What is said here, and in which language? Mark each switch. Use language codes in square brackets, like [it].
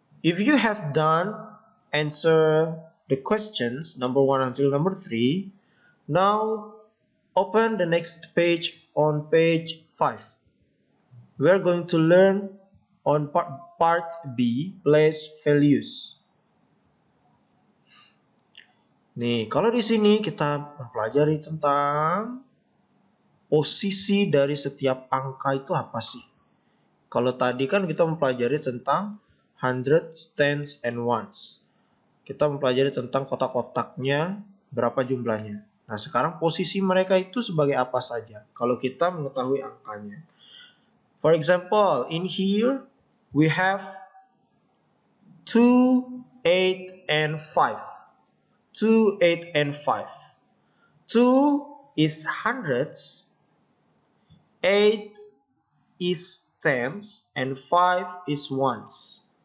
[en] If you have done, answer the questions number 1 until number 3. Now, open the next page on page 5. We are going to learn on part B, place values. [id] Nih, kalau di sini kita mempelajari tentang posisi dari setiap angka itu apa sih? Kalau tadi kan kita mempelajari tentang [en] hundreds, tens, and ones. [id] Kita mempelajari tentang kotak-kotaknya, berapa jumlahnya. Nah, sekarang posisi mereka itu sebagai apa saja kalau kita mengetahui angkanya. [en] For example, in here we have 2, 8, and 5. 2, 8, and 5. 2 is hundreds, 8 is tens, and 5 is ones.